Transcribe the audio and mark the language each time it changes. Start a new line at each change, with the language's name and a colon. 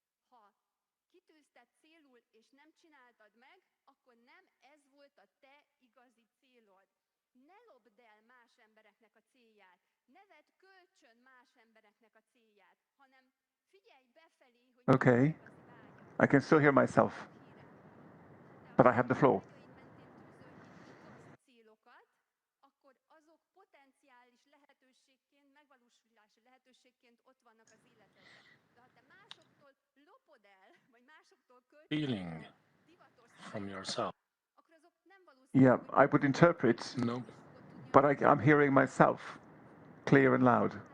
Hungarian: Ha kitűzted célul, és nem csináltad meg, akkor nem ez volt a te igazi célod. Ne lopd el más embereknek a célját, ne vedd kölcsön más embereknek a célját, hanem figyelj befelé, hogy
English: Okay. I can still hear myself, but I have the floor.
Hungarian: célokat, akkor azok potenciális lehetőségként, megvalósulási lehetőségként ott vannak az életedben. De ha te másoktól lopod el, vagy másoktól
English: Feeling from yourself.
Hungarian: akkor azok nem valószínű,
English: Yeah, I would interpret, No. but I'm hearing myself clear and loud.